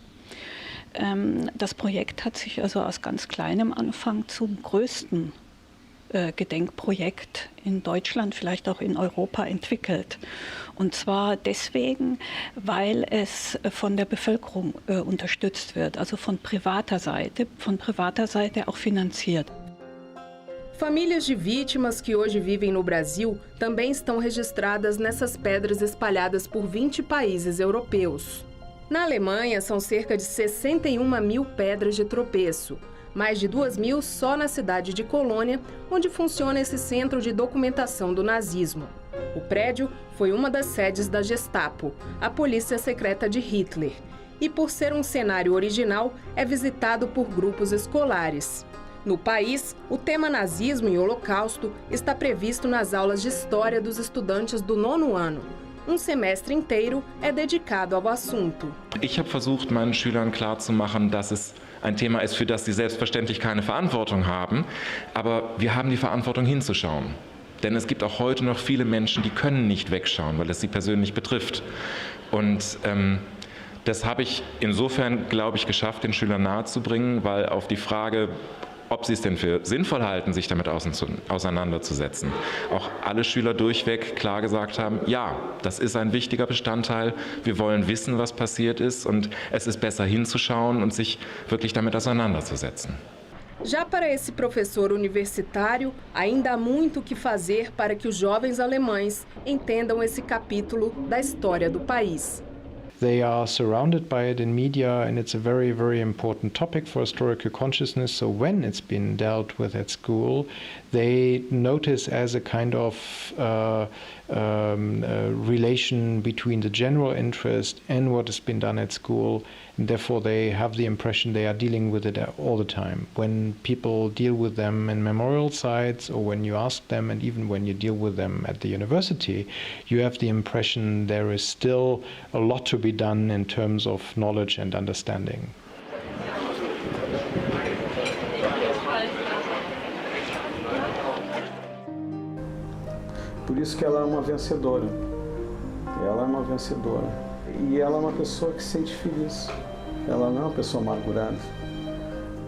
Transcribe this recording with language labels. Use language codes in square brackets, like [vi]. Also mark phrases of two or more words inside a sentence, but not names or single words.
[de] Das Projekt hat sich also aus ganz kleinem Anfang zum größten Gedenkprojekt in Deutschland, vielleicht auch in Europa entwickelt. Und zwar deswegen, weil es von der Bevölkerung unterstützt wird, also von privater Seite auch finanziert. [pt] Famílias de vítimas que hoje vivem no Brasil também estão registradas nessas pedras espalhadas por 20 países europeus. Na Alemanha, são cerca de 61 mil pedras de tropeço. Mais de 2.000 só na cidade de Colônia, onde funciona esse centro de documentação do nazismo. O prédio foi uma das sedes da Gestapo, a polícia secreta de Hitler, e por ser um cenário original, é visitado por grupos escolares. No país, o tema nazismo e holocausto está previsto nas aulas de história dos estudantes do 9º ano. Um semestre inteiro é dedicado ao assunto. [de] Ich habe versucht, meinen Schülern klarzumachen, dass es ein Thema ist, für das sie selbstverständlich keine Verantwortung haben, aber wir haben die Verantwortung hinzuschauen. Denn es gibt auch heute noch viele Menschen, die können nicht wegschauen, weil es sie persönlich betrifft. Und das habe ich insofern, glaube ich, geschafft, den Schülern nahezubringen, weil auf die Frage, ob sie es denn für sinnvoll halten, sich damit auseinanderzusetzen, auch alle Schüler durchweg klar gesagt haben, ja, das ist ein wichtiger Bestandteil, wir wollen wissen, was passiert ist, und es ist besser hinzuschauen und sich wirklich damit auseinanderzusetzen. [pt] Já para esse professor universitário, ainda há muito o que fazer para que os jovens alemães entendam esse capítulo da história do país. [en] They are surrounded by it in media, and it's a very, very important topic for historical consciousness. So when it's been dealt with at school, they notice as a kind of relation between the general interest and what has been done at school, and therefore they have the impression they are dealing with it all the time. When people deal with them in memorial sites, or when you ask them, and even when you deal with them at the university, you have the impression there is still a lot to be done in terms of knowledge and understanding. [pt] Por isso que ela é uma vencedora. Ela é uma vencedora. E ela é uma pessoa que se sente feliz. Ela não é uma pessoa amargurada.